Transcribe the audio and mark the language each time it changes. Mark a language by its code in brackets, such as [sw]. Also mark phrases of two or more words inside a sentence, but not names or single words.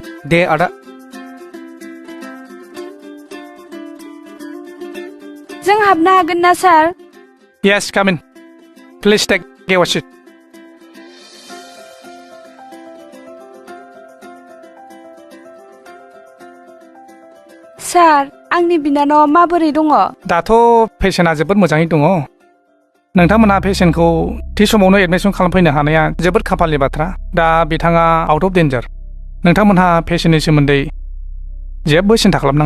[brx] दे आदा जों हाबनो हागोन ना सार [en] Yes, come in. Please take your seat. [brx] सार आंनि बिनानावा माबोरै दङ दाथ' पेशेन्टआ जोबोद मोजाङै दङ नोंथांमोनहा पेशेन्टखौ थि समावनो एडमिसन खालामफैनो हानाया जोबोद खाफालनि बाथ्रा दा बिथाङा [en] out of danger [brx] नोंथांमोनहा पेशेन्टनि सोमोन्दै जेबो सिन्था खालामनाङा